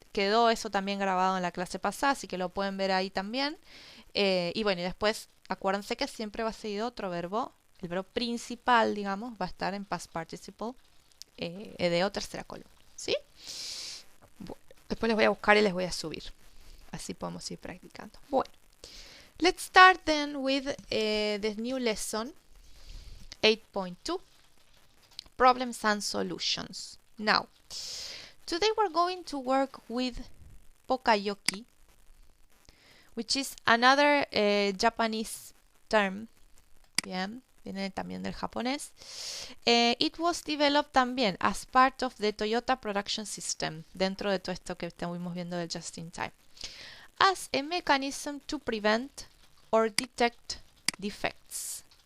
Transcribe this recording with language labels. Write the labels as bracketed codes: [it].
[es] Quedó eso también grabado en la clase pasada, así que lo pueden ver ahí también. Y bueno, y después acuérdense que siempre va a seguir otro verbo. El verbo principal, digamos, va a estar en [en] past participle [es] de o tercera columna, ¿sí? Bueno, después les voy a buscar y les voy a subir. Así podemos ir practicando. Bueno. [en] Let's start then with the new lesson 8.2 Problems and Solutions. Now, today we're going to work with pokayoki, which is another Japanese term. [es] Bien, viene también del japonés. [en] It was developed [es] también [en] as part of the Toyota production system, [es] dentro de todo esto que estamos viendo del just in time, [en] as a mechanism to prevent or detect defects.